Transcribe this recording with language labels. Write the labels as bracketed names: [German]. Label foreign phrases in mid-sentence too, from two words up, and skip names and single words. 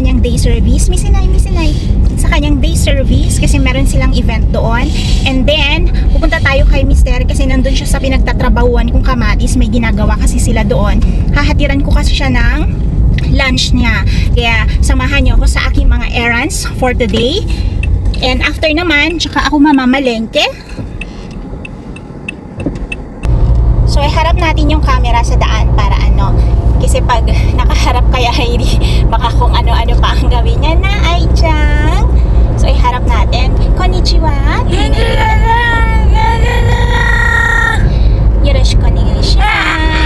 [English] day service. Misinay. [Filipino] Sa kanyang day service kasi meron silang event doon. [English] And then, [Filipino] pupunta tayo kay Mr. kasi nandun siya sa pinagtatrabahuan kong kamatis. May ginagawa kasi sila doon. Hahatiran ko kasi siya ng lunch niya. Kaya, samahan niyo ako sa aking mga [English] errands for today. And after [Filipino] naman, tsaka ako mamamalengke. So, iharap natin yung camera sa daan para ano. Kasi pag nakaharap kaya Heidi, baka kung ano-ano pa ang gawin niya na ay Chang. So, iharap natin. [Japanese] こんにちは。よろしくお願いします.